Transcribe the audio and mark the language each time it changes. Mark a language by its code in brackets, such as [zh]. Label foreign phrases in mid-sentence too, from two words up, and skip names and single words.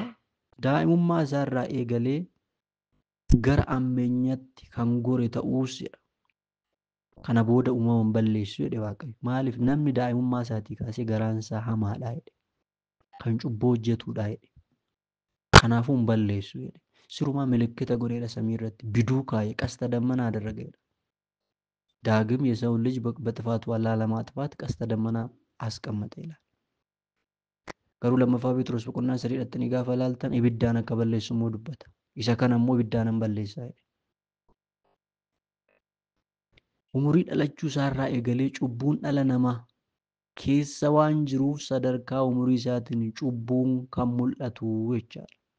[om] Daa'imummaa isaa irraa eegalee gara ammeenyatti kan gore ta'uus jedha. Kana booda uumaman balleessu jedhe Waaqayyo. Maaliif? Namni daa'imummaa isaatii kaasee garaan isaa hamaadha jedhe. Kan cubbuu hojjetudha jedhe. Kanaafuu hin balleessu jedhe. Sirumaa milikkita godheedha samii irratti biduu kaa'e [am] ቀስተ ደመና አደረገ። ዳግም የሰው ልጅ በጥፋቱ ላለማጥፋት ቀስተ ደመና አስቀመጠ ይላል። [om] Garuu lammaffaa Phexros boqonnaa 3 ni gaafa ilaaltan ibiddaan akka balleessu immoo dubbata. Isa kana immoo ibiddaan hin balleessaa jedhe. Umurii dhalachuu isaarraa eegalee cubbuun dhala namaa keessa waan jiruuf sadarkaa umurii isaatiin cubbuun kan mul'atu jechaadha.